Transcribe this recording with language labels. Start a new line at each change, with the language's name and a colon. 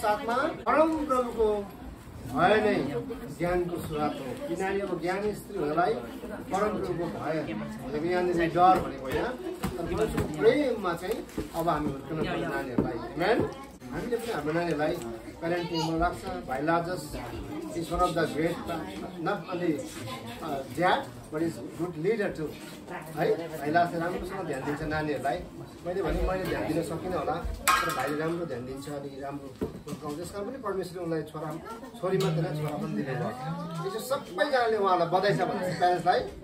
Nepali: साथमा परम प्रभुको भय नै ज्ञानको सुरुवात हो। किनभने अब ज्ञानी स्त्रीहरूलाई परमप्रभुको भय यहाँनिर डर भनेको होइन, तर प्रेममा चाहिँ अब हामी हुर्कन पर्छ नानीहरूलाई। हामीले पनि हाम्रो नानीहरूलाई प्यारेन्टिङमा राख्छ।
English: भाइ लाजस is one of the great not only dad but is good leader too है।
Nepali: भाइ लाजले राम्रोसँग ध्यान दिन्छ नानीहरूलाई। मैले ध्यान दिन सकिनँ होला, तर भाइले राम्रो ध्यान दिन्छ अनि राम्रो हुर्काउँछ। त्यस कारण पनि परमेश्वरले उनलाई छोरी मात्रै होइन छोरा पनि दिनुभयो। यसो सबैजनाले उहाँलाई बधाई छ भन्छ प्यारेन्ट्सलाई।